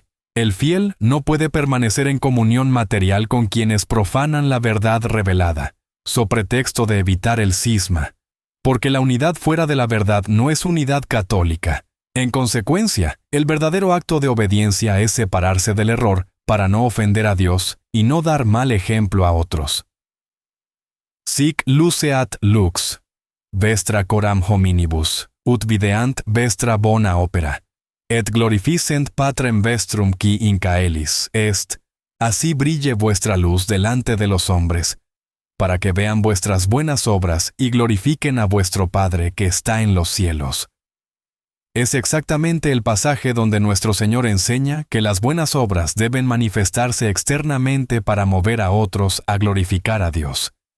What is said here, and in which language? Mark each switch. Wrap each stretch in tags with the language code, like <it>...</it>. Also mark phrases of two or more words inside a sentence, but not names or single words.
<es>El fiel no puede permanecer en comunión material con quienes profanan la verdad revelada, so pretexto de evitar el cisma, porque la unidad fuera de la verdad no es unidad católica. En consecuencia, el verdadero acto de obediencia es separarse del error para no ofender a Dios y no dar mal ejemplo a otros.</es> <la>Sic luceat lux, vestra coram hominibus, ut videant vestra bona opera, et glorificent patrem vestrum qui in caelis est,</la> <es>así brille vuestra luz delante de los hombres, para que vean vuestras buenas obras y glorifiquen a vuestro Padre que está en los cielos. Es exactamente el pasaje donde nuestro Señor enseña que las buenas obras deben manifestarse externamente para mover a otros a glorificar a Dios.</es>